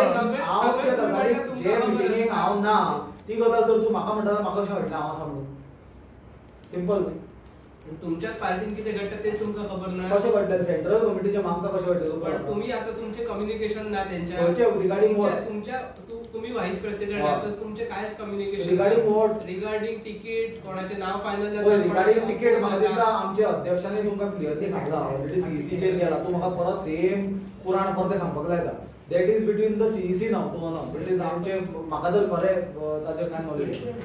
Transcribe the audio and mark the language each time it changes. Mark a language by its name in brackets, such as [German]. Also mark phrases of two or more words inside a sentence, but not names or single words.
[Konkani] गजालीक- हांव त्या गजालीक जे मिटिंगेक हांव ना ती गजाल तर तूं म्हाका म्हणटा म्हाका अशें वाटलें हांव आसा म्हणून सिंपल [Marathi] तुमच्याच पार्टीन किती घडतात ते तुमका खबर ना [Konkani] कशें वाटलें [English] central committee [Konkani] आमकां कशें वाटलें [Marathi] पण तुम्ही आता तुमचे कम्युनिकेशन ना त्यांच्या [Konkani] खंयचे रिगार्डिंग [Marathi] तुमच्या- [English] वॉट [Marathi] तुमच्या तुम्ही व्हाईस प्रेसिडेंट हा. आहात तर तुमचे कायच कम्युनिकेशन [English] Regarding what? [Marathi] रिगार्डिंग तिकीट कोणाचे नाव फायनल [Konkani] पळय रिगार्डिंग तिकेट म्हाका दिसता आमच्या अध्यक्षांनी तुमकां क्लियरली सांगला ऑलरेडी सीईसीचेर गेला तूं म्हाका परत सेम पुराण परते सांगपाक लायता [English] that is between the CEC [Konkani] नाव तूं [English] no it is [Konkani] आमचे म्हाका तर बरें ताचेर कांय नॉलेज